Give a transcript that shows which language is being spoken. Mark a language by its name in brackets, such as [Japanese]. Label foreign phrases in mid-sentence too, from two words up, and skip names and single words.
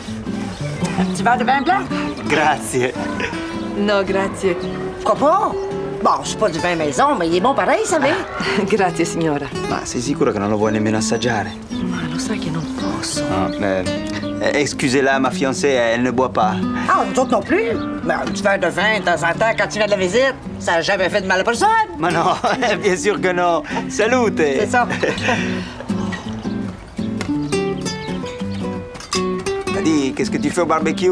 [French] Un petit verre de vin blanc? [Italian] Grazie. No, grazie. [French] Pourquoi pas? Bon, c'est pas du vin maison, [Italian] ma il è buon [French] pareil, savez? [Italian] Grazie, signora. Ma sei sicuro che non lo vuoi nemmeno assaggiare? Ma lo sai che non posso. [French] Excusez-la, ma fiancée, elle ne boit pas. Ah, nous autres non plus. Mais un petit verre de vin de temps en temps quand tu viens de la visite, ça n'a jamais fait de mal à personne. Ma non, bien sûr que non. Salute! C'est ça. T'as dit, qu'est-ce que tu fais au barbecue?